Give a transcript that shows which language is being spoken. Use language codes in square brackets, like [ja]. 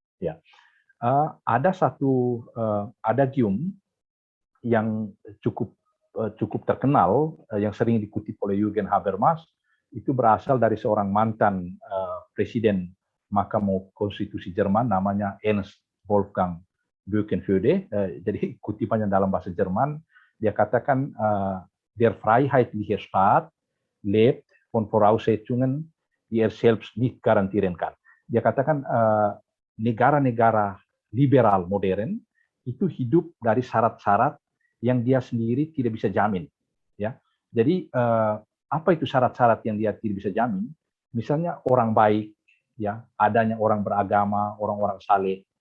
[id] Ya, ada satu adagium yang cukup terkenal yang sering dikutip oleh Jürgen Habermas, itu berasal dari seorang mantan presiden Mahkamah Konstitusi Jerman namanya Ernst Wolfgang Böckenförde. Jadi kutipannya dalam bahasa Jerman, dia katakan [de] der freiheitliche Staat lebt von Voraussetzungen, die er selbst nicht garantieren kann. [id] Dia katakan negara-negara liberal modern itu hidup dari syarat-syarat yang dia sendiri tidak bisa jamin. Ya, jadi apa itu syarat-syarat yang dia tidak bisa jamin? Misalnya orang baik, ya, adanya orang beragama, orang-orang saleh.